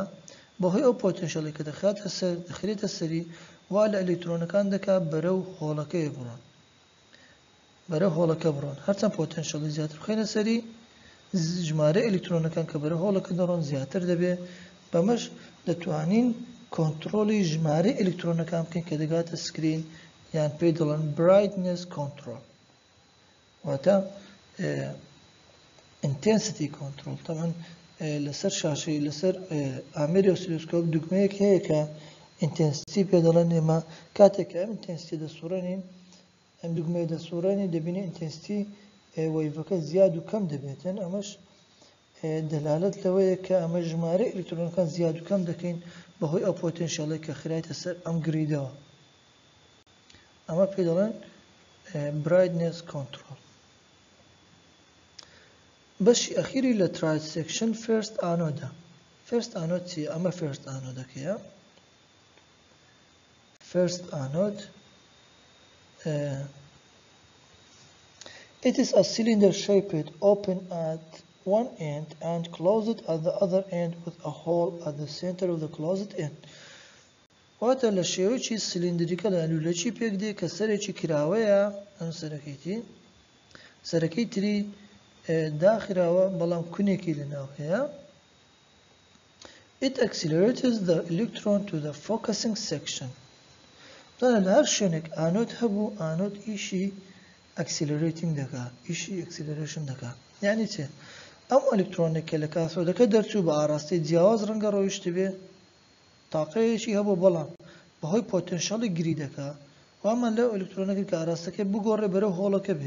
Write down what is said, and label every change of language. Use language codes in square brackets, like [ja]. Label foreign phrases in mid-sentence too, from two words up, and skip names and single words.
[ckb] بەهۆی ئەو پۆتێنشەڵی کە دەخرێتە سەری وا لە ئەلکترۆنەکان دەکا بەرەو هۆڵەکەی بڕۆن، بەرەو هۆڵەکە بڕۆن. هەرچەند پۆتێنشەڵی زیاتر بخەینە سەری، ژمارە ئەلکترۆنەکان کە بەرەو هۆڵەکە دەڕۆن زیاتر دەبێ، بەمەش دەتوانین کۆنتترۆلی ژمارە ئەلکترۆنەکان بکەین کە دەگاتە سکرین، یان پێی دەڵێن [en] brightness control، [ckb] واتە [en] intensity control. [ckb] طبعا لەسەر شاشەی لەسەر ئامێری ئۆسیلۆسکۆپ دوگمەیەک هەیە کە ئینتێنسیتی پێ دەڵێن. ئێمە کاتێک ئەم ئینتێنسیتی دەسوڕێنین، ئەم دوگمەیە دەسوڕێنی، دەبینی ئینتێنسیتی وەیڤەکە زیاد و کەم دەبێتن. ئەمەش دەلالەت لەوەیە کە ئەمە ژمارە ئەلکترۆنەکان زیاد و کەم دەکەین بەهۆی ئەو پۆتێنشەڵێک کە خرایتە سەر ئەم گریدەوە. ئەمە پێ دەڵێن [en] brightness control. [ckb] بەشی ئەخیری لە ترانسێکشن [en] first anode. first anode [ckb] چیە؟ ئەمە [en] فێرست ئانۆدەکەیە. first anode it is a cylinder shaped open at one end and closed at the other end with a hole at the center of the closed end. [ckb] واتە لە شێوەیەکی سلندریکە لە لولەکی پێک دێ کە سەرێکی کراوەیە، ئەم سەرەکەی تری داخراوە بەڵام کونێکی لەناو هەیە. [en] It accelerates the electron to the focusing section. [ckb] لە هەر شوێنێک ئانۆد هەبوو، ئانۆد ئیشی ئەکسیلرێتینگ دەکا، ئیشی ئەکسیلرێشن دەکا. یعنی چێ؟ ئەم ئەلکترۆنێک کە لە کاتۆدەکە دەرچوو بە ئاراستەی جیاواز ڕەنگە ڕۆیشت بێ، تاقەیەکی هەبوو، بەڵام بەهۆی پۆتێنشەڵی گریدەکە وامان لەو ئەلکترۆنەکە کە ئاراستەکەی بگۆڕێ بەرەو هۆڵەکە بێ.